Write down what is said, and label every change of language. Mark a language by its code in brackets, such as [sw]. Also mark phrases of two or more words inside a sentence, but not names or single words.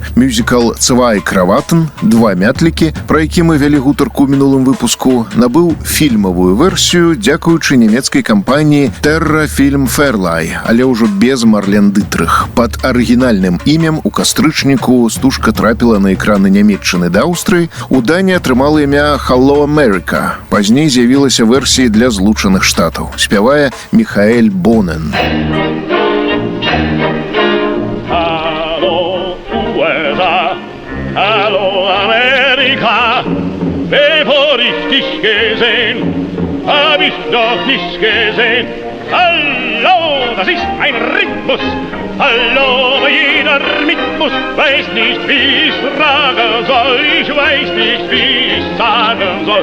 [be] Мюзікал «Цвай Краватен», «Два мятлікі», пра які мы вялі гутарку ў мінулым выпуску, набыў фільмавую версію дзякуючы нямецкай кампаніі «Terra Film Verleih», але ўжо без Марлен Дытрых. Пад арыгінальным імем у кастрычніку стужка трапіла на экраны Нямецчыны да Аўстрыі. У Даніі атрымала імя «Hello America». Пазней з'явілася версія для Злучаных Штатаў. Спявае Михаэль Бонен. [de] Hallo USA, hallo Amerika, bevor ich dich gesehen, hab ich doch nichts gesehen. Hallo, das ist ein Rhythmus, hallo, jeder mit muss, weiß nicht, wie ich fragen soll, ich weiß nicht, wie ich sagen soll.